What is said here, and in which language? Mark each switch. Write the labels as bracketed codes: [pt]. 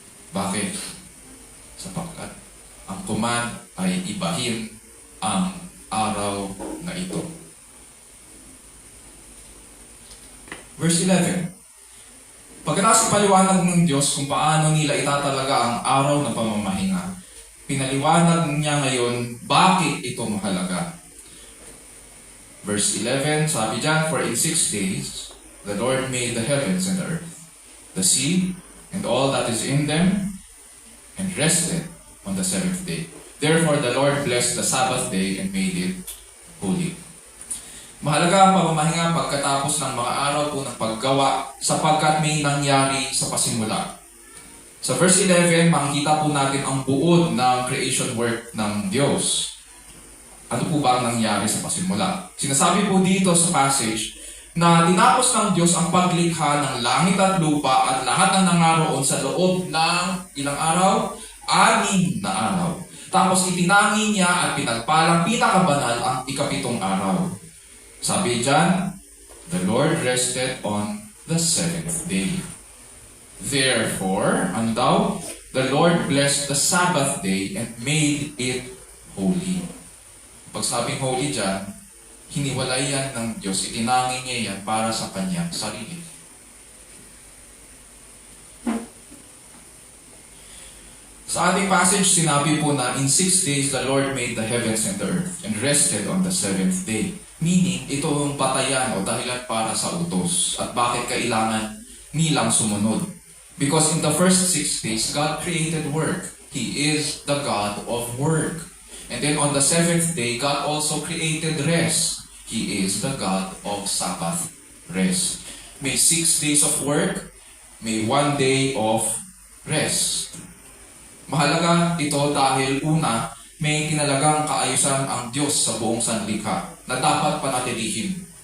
[tl] Bakit? Sapagkat ang command ay ibahin ang araw na ito. Verse 11. Pagkatapos paliwanag ng Diyos kung paano nila itatalaga ang araw ng pamamahinga, pinaliwanag niya ngayon bakit ito mahalaga. [en] Verse 11, [tl] sabi dyan, [en] for in 6 days, the Lord made the heavens and the earth, the sea, and all that is in them, and rested on the 7th day. Therefore, the Lord blessed the Sabbath day and made it holy. [tl] Mahalaga ang pamamahinga pagkatapos ng mga araw po ng paggawa sapagkat may nangyari sa pasimula. Sa verse 11, makikita po natin ang buod ng creation work ng Diyos. Ano po ba ang nangyari sa pasimula? Sinasabi po dito sa passage na tinapos ng Diyos ang paglikha ng langit at lupa at lahat ng nangaroon sa loob ng ilang araw? 6 na araw. Tapos itinangi niya at pinagpalang pinakabanal ang 7 araw. Sabi dyan, [en] the Lord rested on the 7th day. Therefore, [tl] ano daw? [en] The Lord blessed the Sabbath day and made it holy. [tl] Pag sabing holy dyan, hiniwalay yan ng Diyos. Itinangin niya yan para sa kanyang sarili. Sa ating passage, sinabi po na [en] in 6 days the Lord made the heavens and the earth and rested on the 7th day. [tl] Meaning, ito ang batayan o dahilan para sa utos at bakit kailangan nilang sumunod. [en] Because in the first 6 days, God created work. He is the God of work. And then on the 7th day, God also created rest. He is the God of Sabbath rest. May 6 days of work, may 1 day of rest. [tl] Mahalaga ito dahil una, may tinalagang kaayusan ang Diyos sa buong sanlikha na dapat panatilihin.